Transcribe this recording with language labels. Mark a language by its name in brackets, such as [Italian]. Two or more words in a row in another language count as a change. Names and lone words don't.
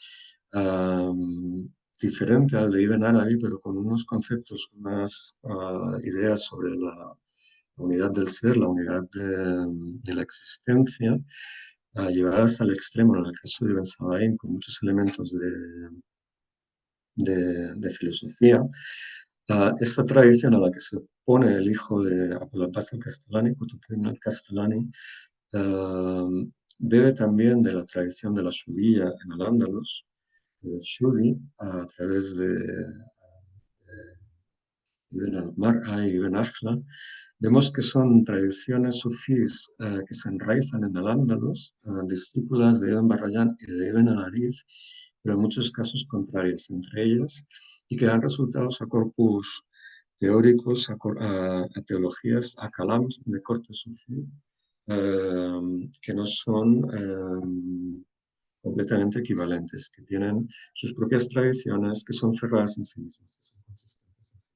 [Spanish] diferente al de Ibn Arabi, pero con unos conceptos, unas ideas sobre la unidad del ser, la unidad de la existencia, llevadas al extremo, en el caso de Ibn Sabain, con muchos elementos de filosofía. Esta tradición a la que se opone el hijo de Abul Abbas al-Kastalani, Qutb al-Kastalani, bebe también de la tradición de la Shubía en Al-Ándalus, Shudi a través de Ibn al-Mar'a y Ibn Akhla, vemos que son tradiciones sufís que se enraizan en el Andalus, discípulas de Ibn Barrayán y de Ibn al-Arif, pero en muchos casos contrarias entre ellas, y que dan resultados a corpus teóricos, a teologías, a calams de corte sufí, que no son completamente equivalentes, que tienen sus propias tradiciones, que son cerradas en sí mismas, que son consistentes.